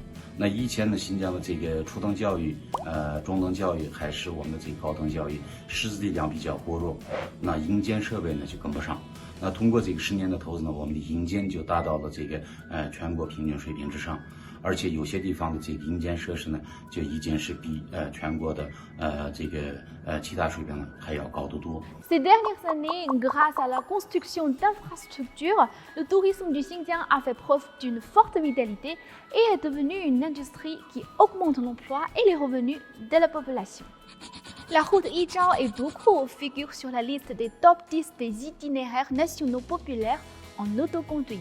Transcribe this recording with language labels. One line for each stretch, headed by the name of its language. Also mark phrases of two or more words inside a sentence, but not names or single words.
Chinese: 那以前呢，新疆的这个初等教育、中等教育还是我们的这个高等教育，师资力量比较薄弱，那硬件设备呢就跟不上。那通过这个10年的投资呢，我们的硬件就达到了这个全国平均水平之上，而且有些地方的这个硬件设施呢，就已经是比全国的其他水平呢还要高得多。
French: Ces dernières années, grâce à la construction d'infrastructures, le tourisme du Xinjiang a fait preuve d'une forte vitalité et est devenu une industrie qui augmente l'emploi et les revenus de la population. La route Yizhao et Duku figurent sur la liste des top 10 des itinéraires nationaux populaires en autoconduite.